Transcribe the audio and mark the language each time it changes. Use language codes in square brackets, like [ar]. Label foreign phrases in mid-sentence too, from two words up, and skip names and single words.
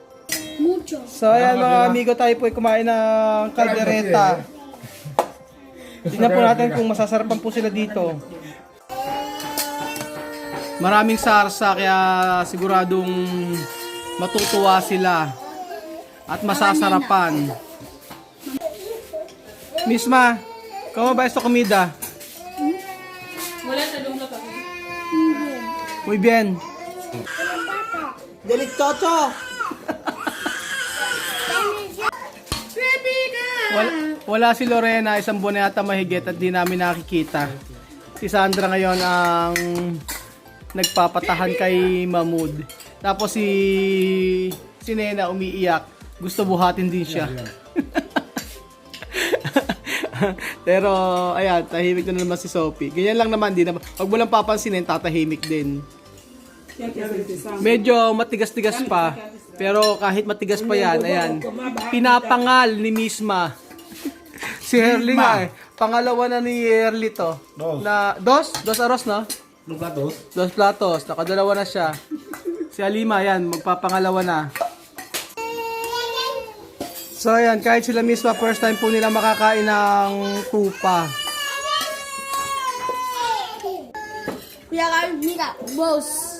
[tl] So ayan mga amigo, tayo po ay kumain ng kaldereta. Tingnan po natin kung masasarapan po sila dito. Maraming sarsa kaya siguradong matutuwa sila at masasarapan. [es] Misma, como ba esta comida? [tl] Wala sa dungla pa. [es] Muy bien. Delicioso. [tl] Wala si Lorena, isang buwan na yata mahigit at di namin nakikita. Si Sandra ngayon ang nagpapatahan kay Mahmoud. Tapos si Nena umiiyak. Gusto buhatin din siya. Pero ayan, tahimik na naman si Sophie. Ganyan lang naman din. Pag mo lang papansinin, tatahimik din. Medyo matigas-tigas pa. Pero kahit matigas pa yan, ayan. Pinapangal ni Misma. Si Herly nga eh. Pangalawa na ni Herly to. Na, [es] dos aros no? Dos platos. [tl] Nakadalawa na siya. Si Alima, yan, magpapangalawa na. So ayan, kahit sila Misma, [en] first time [tl] po nila makakain ng tupa. Kuya Carl, mira, boss.